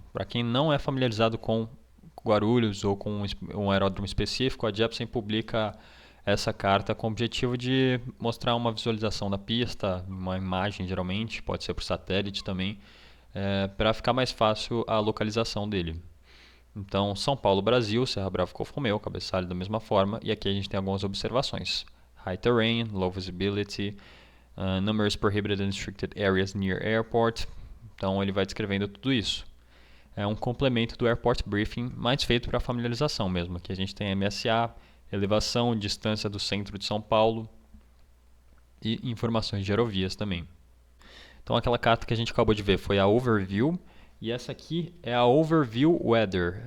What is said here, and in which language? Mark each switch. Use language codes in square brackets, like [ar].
[pt] Para quem não é familiarizado com Guarulhos ou com um aeródromo específico, a Jeppesen publica essa carta com o objetivo de mostrar uma visualização da pista, uma imagem geralmente, pode ser por satélite também, para ficar mais fácil a localização dele. Então, São Paulo, Brasil, Serra Brava, Golfo Romeo, cabeçalho da mesma forma, e aqui a gente tem algumas observações. [en] High terrain, low visibility, numerous prohibited and restricted areas near airport. [pt] Então ele vai descrevendo tudo isso. É um complemento do Airport Briefing, mais feito para familiarização mesmo. Aqui a gente tem MSA, elevação, distância do centro de São Paulo e informações de aerovias também. Então aquela carta que a gente acabou de ver foi a Overview, e essa aqui é a Overview Weather.